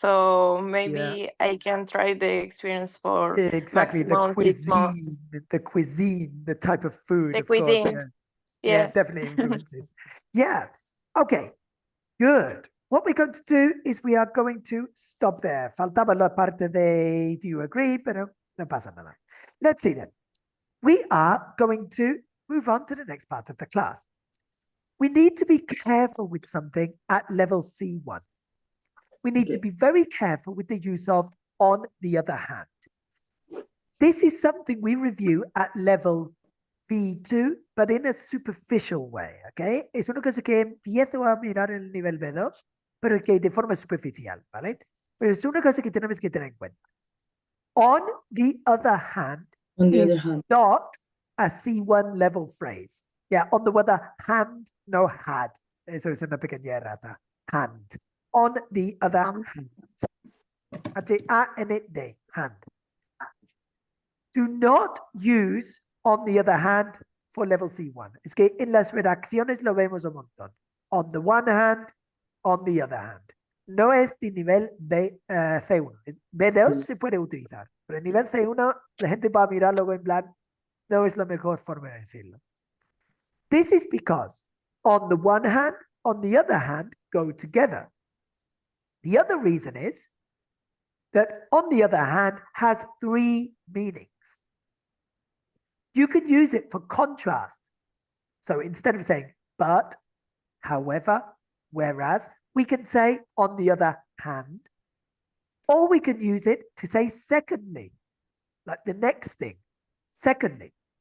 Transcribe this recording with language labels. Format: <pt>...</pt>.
<en>So maybe I can try the experience for Exactly. maximum 6 months. The cuisine, the type of food, The of course. cuisine. Yeah, Yes. definitely influences. Yeah. Okay. Good. What we're going to do is we are going to stop there.</en> <es>Faltaba la parte de</es> <en>do you agree,</en> <es>pero no pasa nada.</es> <en>Let's see then. We are going to move on to the next part of the class. We need to be careful with something at level C1. We need to be very careful with the use of on the other hand. This is something we review at level B2, but in a superficial way, ¿ok?</en> <es>Es una cosa que empiezo a mirar en el nivel B2, pero que de forma superficial, ¿vale? Pero es una cosa que tenemos que tener en cuenta.</es> <en>On the other hand, On the is other hand. not a C1 level phrase. Yeah, on the other hand, no had.</en> <es>Eso es una pequeña errata.</es> <en>Hand. On the other hand. H-A-N-D. Hand. Do not use on the other hand for level C1.</en> <es>Es que en las redacciones lo vemos un montón.</es> <en>On the one hand, on the other hand.</en> <es>No es de nivel C1. B2 se puede utilizar, pero en nivel C1 la gente va a mirarlo en plan, no es la mejor forma de decirlo.</es> <en>This is because on the one hand, on the other hand go together. The other reason is that on the other hand has three meanings. You could use it for contrast. So instead of saying but, however, whereas, we can say on the other hand, or we can use it to say secondly, like the next thing, secondly.</en>